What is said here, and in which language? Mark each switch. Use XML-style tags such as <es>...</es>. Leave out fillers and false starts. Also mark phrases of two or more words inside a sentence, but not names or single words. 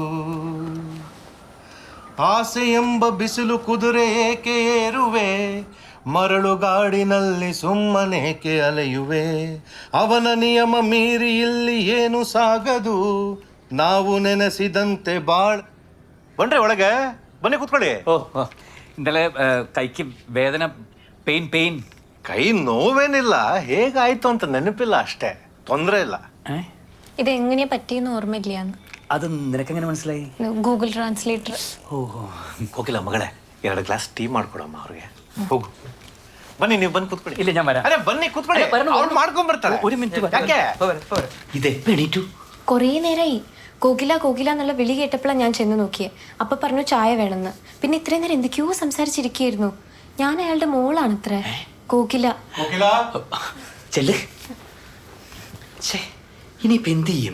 <kn>ಆಸೆ ಎಂಬ ಬಿಸಿಲು ಕುದುರೆ ಏಕೆ ಏರುವೆ, ಮರಳುಗಾಡಿನಲ್ಲಿ ಸುಮ್ಮನೇಕೆ ಅಲೆಯುವೆ. ಅವನ ನಿಯಮ ಮೀರಿ ಇಲ್ಲಿ ಏನು ಸಾಗದು, ನಾವು ನೆನೆಸಿದಂತೆ ಬನ್ರಿ ಒಳಗೆ ಬನ್ನಿ ಕೂತ್ಕೊಳ್ಳಿ.</kn> <ml>ഇന്നലെ കൈക്ക് വേദന, പെയിൻ.</ml> <kn>ಕೈ ನೋವೇನಿಲ್ಲ, ಹೇಗಾಯ್ತು ಅಂತ ನೆನಪಿಲ್ಲ ಅಷ್ಟೇ, ತೊಂದರೆ ಇಲ್ಲ.</kn> <ml>ഇതെങ്ങനെയാ പറ്റിയെന്ന് ഓർമ്മയില്ലാന്ന്. അത് നിനക്കെങ്ങനെ മനസ്സിലായി? ഗൂഗിൾ ട്രാൻസ്ലേറ്റർ.</ml> <kn>ಕೋಕಿಲ ಮಗಳೇ, 2 ಗ್ಲಾಸ್ ಟೀ ಮಾಡ್ಕೊಡಮ್ಮ ಅವ್ರಿಗೆ. ಹೋಗು, ಬನ್ನಿ, ನೀವು ಬಂದು ಕೂತ್ಕೊಳ್ಳಿ.</kn> <ml>ഇല്ല, ഞാൻ വരാം.</ml> <kn>ಅರೆ ಬನ್ನಿ ಕೂತ್ಕೊಳ್ಳಿ, ಅವ್ರು ಮಾಡ್ಕೊಂಡ್ ಬರ್ತಾರೆ.</kn> <ml>ഒരു മിനിറ്റ്.</ml> <kn>ಯಾಕೆ</kn> <ml>ഇതെ എണീറ്റു. കുറേ നേരമായി കോകില കോകില എന്നുള്ള വിളി കേട്ടപ്പോഴാണ് ഞാൻ ചെന്ന് നോക്കിയത്. അപ്പം പറഞ്ഞു ചായ വേണമെന്ന്. പിന്നെ ഇത്രയും നേരം എന്തൊക്കെയോ സംസാരിച്ചിരിക്കുകയായിരുന്നു. ഞാൻ അയാളുടെ മോളാണ് ഇത്ര കോകില. ചെല്ല്. ഇനിയിപ്പോ എന്ത് ചെയ്യും?</ml>